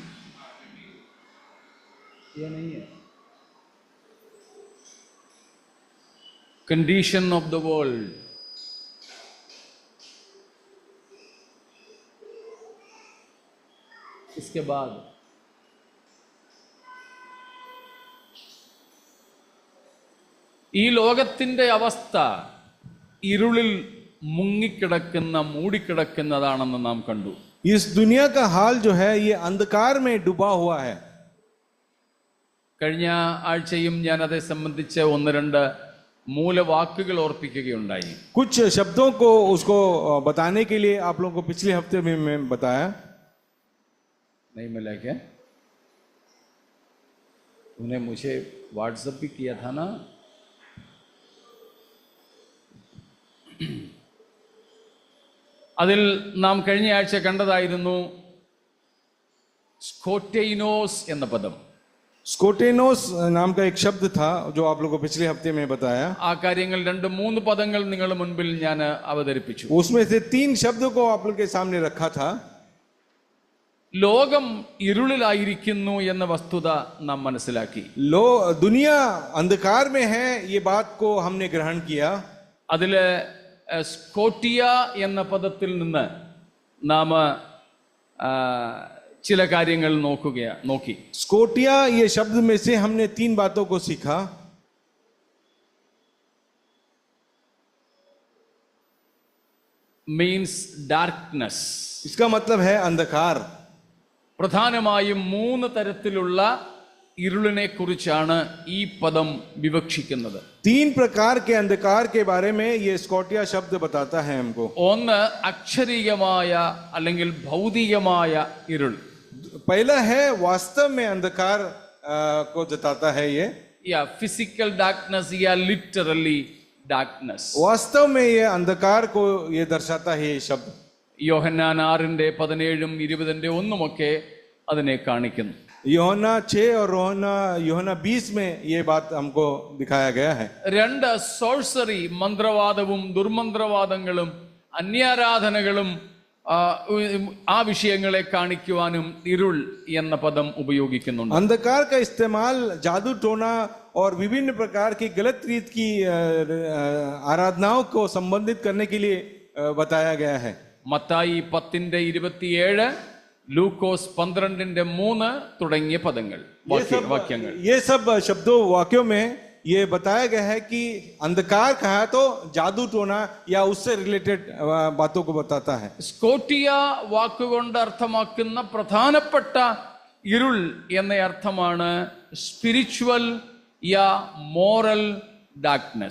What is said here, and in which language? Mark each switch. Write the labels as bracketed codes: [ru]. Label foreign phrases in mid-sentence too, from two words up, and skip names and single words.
[hi] ये नहीं है. [en] condition of the world. [hi] इसके बाद [ml] ഈ ലോകത്തിന്റെ അവസ്ഥ ഇരുളിൽ മുങ്ങിക്കിടക്കുന്ന, മൂടിക്കിടക്കുന്നതാണെന്ന് നാം കണ്ടു. [hi] इस दुनिया का हाल जो है ये अंधकार में डूबा हुआ है. [ml] കഴിഞ്ഞ ആഴ്ചയും ഞാൻ അതേ സംബന്ധിച്ച് 1-2 മൂലവാക്കുകൾ ഓർപ്പിക്കുകയുണ്ടായി. [hi] कुछ शब्दों को उसको बताने के लिए आप लोगों को पिछले हफ्ते में मैं बताया. नहीं मिला क्या? तूने मुझे व्हाट्सएप भी किया था ना? [ml] അതിൽ നാം കഴിഞ്ഞ ആഴ്ച കണ്ടതായിരുന്നു സ്കോറ്റൈനോസ് എന്ന പദം. [hi] स्कोटेनोस नाम का एक शब्द था जो आप लोगों को पिछले हफ्ते में बताया. [ml] ആ കാര്യങ്ങൾ 2-3 പദങ്ങൾ നിങ്ങളുടെ മുൻപിൽ ഞാൻ അവതരിപ്പിച്ചു. [hi] उसमें से 3 शब्दों को आप लोगों के सामने रखा था. [ml] ലോകം ഇരുളിലായിരിക്കുന്നു എന്ന വസ്തുത നാം മനസ്സിലാക്കി. [hi] दुनिया अंधकार में है, ये बात को हमने ग्रहण किया. [ml] അതില് സ്കോട്ടിയ എന്ന പദത്തിൽ നിന്ന് നാം ചില കാര്യങ്ങൾ നോക്കി. [hi] स्कोटिया ये शब्द में से हमने 3 बातों को सीखा. [en] means darkness. [hi] इसका मतलब है अंधकार. [ml] പ്രധാനമായും 3 തരത്തിലുള്ള ഇരുളിനെ കുറിച്ചാണ് ഈ പദം വിവക്ഷിക്കുന്നത്. [hi] 3 प्रकार के अंधकार के बारे में ये स्कॉटिया शब्द बताता है हमको. [ml] ഒന്ന് അക്ഷരീയമായ അല്ലെങ്കിൽ ഭൗതികമായ ഇരുൾ. [hi] पहला है वास्तव में अंधकार को जताता है ये. या [en] physical darkness [hi] या [en] literally darkness. [hi] वास्तव में ये अंधकार को ये दर्शाता है ये शब्द. [ml] യോഹന്നാൻ 6:17-20 അതിനെ കാണിക്കുന്നു. [hi] യോഹന്നാൻ 6 और യോഹന്നാൻ 20 में ये बात हमको दिखाया गया है. [ml] 2 സോഴ്സറി മന്ത്രവാദവും ദുർമന്ത്രവാദങ്ങളും അന്യാരാധനകളും ആ വിഷയങ്ങളെ കാണിക്കുവാനും ഇരുൾ എന്ന പദം ഉപയോഗിക്കുന്നുണ്ട്. [hi] अंधकार का इस्तेमाल जादू टोना और विभिन्न प्रकार की गलत रीत की आराधनाओं को संबंधित करने के लिए बताया गया है. [ml] മത്തായി 10:27, ലൂക്കോസ് 12:3 തുടങ്ങിയ പദങ്ങൾ വാക്യങ്ങൾ. [hi] ये सब शब्दों वाक्यों में ये बताया गया है कि अंधकार कहा तो जादू टोना या उससे रिलेटेड बातों को बताता है. [ml] സ്കോട്ടിയ വാക്കുകൊണ്ട് അർത്ഥമാക്കുന്ന പ്രധാനപ്പെട്ട ഇരുൾ എന്ന അർത്ഥമാണ് സ്പിരിച്വൽ [hi] या [en] moral darkness.